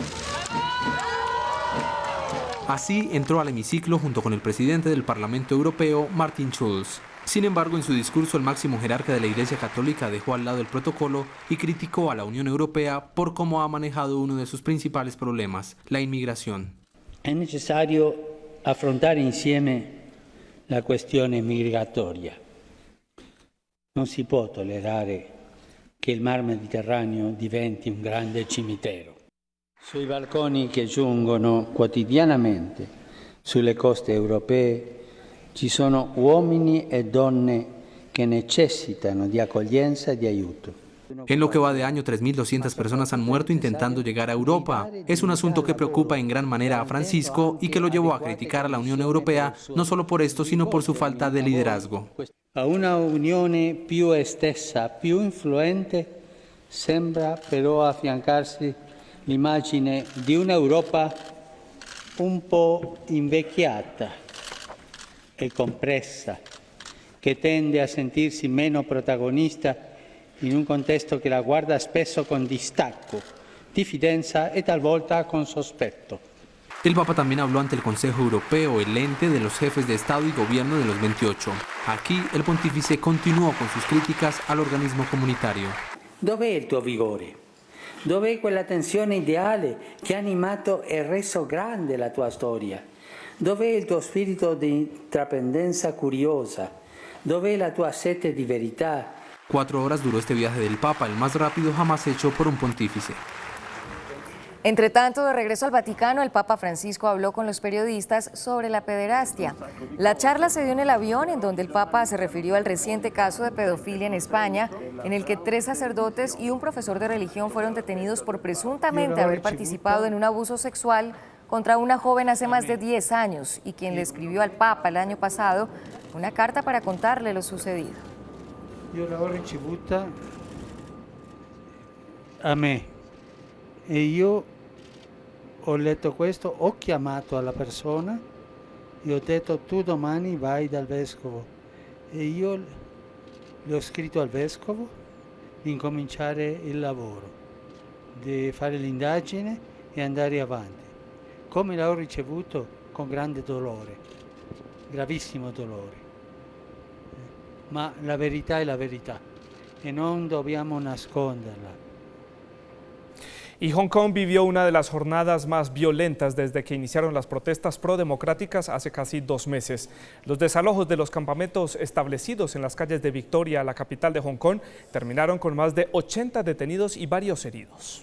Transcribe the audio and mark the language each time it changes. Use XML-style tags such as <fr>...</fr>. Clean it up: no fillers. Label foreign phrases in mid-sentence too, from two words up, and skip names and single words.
<es>Así entró al hemiciclo junto con el presidente del Parlamento Europeo, Martin Schulz. Sin embargo, en su discurso el máximo jerarca de la Iglesia Católica dejó al lado el protocolo y criticó a la Unión Europea por cómo ha manejado uno de sus principales problemas, la inmigración. Es necesario</es> <it>affrontare insieme la questione migratoria. Non si può tollerare che il Mar Mediterraneo diventi un grande cimitero. Sui balconi che giungono quotidianamente sulle coste europee ci sono uomini e donne che necessitano di accoglienza e di aiuto.</it> <es>En lo que va de año, 3.200 personas han muerto intentando llegar a Europa. Es un asunto que preocupa en gran manera a Francisco y que lo llevó a criticar a la Unión Europea, no solo por esto, sino por su falta de liderazgo.</es> <it>A una unione più estesa, più influente, sembra però affiancarsi l'immagine di un'Europa un po' invecchiata e compressa, che tende a sentirsi meno protagonista in un contesto che la guarda spesso con distacco, diffidenza e talvolta con sospetto.</it> <es>El Papa también habló ante el Consejo Europeo, el ente de los jefes de Estado y Gobierno de los 28. Aquí el pontífice continuó con sus críticas al organismo comunitario.</es> <it>Dov'è il tuo vigore? Dov'è quella tensione ideale che ha animato e reso grande la tua storia? Dov'è il tuo spirito di intraprendenza curiosa? Dov'è la tua sete di verità?</it> <es>4 horas duró este viaje del Papa, el más rápido jamás hecho por un pontífice. Entre tanto, de regreso al Vaticano, el Papa Francisco habló con los periodistas sobre la pederastia. La charla se dio en el avión, en donde el Papa se refirió al reciente caso de pedofilia en España, en el que 3 sacerdotes y un profesor de religión fueron detenidos por presuntamente haber participado en un abuso sexual contra una joven hace más de 10 años y quien le escribió al Papa el año pasado una carta para contarle lo sucedido.</es> <it>Io l'ho ricevuta a me e io ho letto questo, ho chiamato alla persona e ho detto tu domani vai dal vescovo e io le ho scritto al vescovo di incominciare il lavoro, di fare l'indagine e andare avanti. Come l'ho ricevuto? Con grande dolore, gravissimo dolore. Ma la verità è la verità e non dobbiamo nasconderla.</it> <es>Y Hong Kong vivió una de las jornadas más violentas desde que iniciaron las protestas prodemocráticas hace casi 2 meses. Los desalojos de los campamentos establecidos en las calles de Victoria, la capital de Hong Kong, terminaron con más de 80 detenidos y varios heridos.</es>